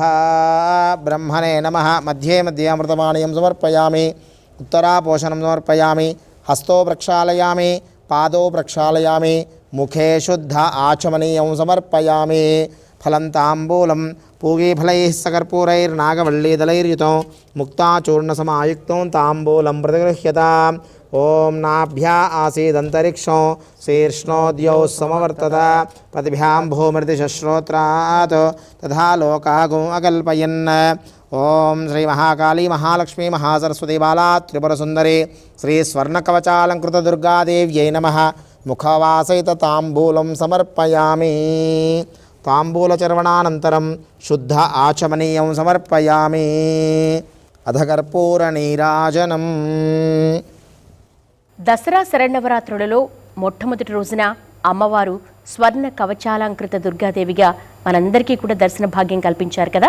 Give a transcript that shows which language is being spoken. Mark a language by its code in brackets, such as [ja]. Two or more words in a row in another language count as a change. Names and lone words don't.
[sa] బ్రహ్మణే నమః. మధ్యే మధ్యే అమృతపానీయం సమర్పయామి. ఉత్తరాపోషణం సమర్పయామి. హస్తో ప్రక్షాళయామి. పాదో ప్రక్షాళయామి. ముఖే శుద్ధ ఆచమనీయం సమర్పయామి. ఫలం తాంబూలం పూగీఫలైः सकर्पूरैर्नागवल्लीदलैर्युतं मुक्ताचूर्णसमायुक्तं ताम्बूलं प्रतिगृह्यताम्. ओं नाभ्या आसीदन्तरिक्षं शीर्ष्णोद्यौ समवर्तत पतिभ्यां भूमिर्दिशश्रोत्रात् तथा लोकागुं अकल्पयन्. ओं श्री महाकाली महालक्ष्मी महासरस्वती बाला त्रिपुरसुन्दरी श्री स्वर्णकवचालङ्कृतदुर्गादेव्यै नमः. मुखवासयित ताम्बूलं समर्पयामि. తాంబూలచర్వణానంతరం శుద్ధ ఆచమనీయం సమర్పయామి. అధకర్పూర నీరాజనం. [te] దసరా శరన్నవరాత్రులలో మొట్టమొదటి రోజున అమ్మవారు స్వర్ణ కవచాలంకృత దుర్గాదేవిగా మనందరికీ కూడా దర్శన భాగ్యం కల్పించారు కదా.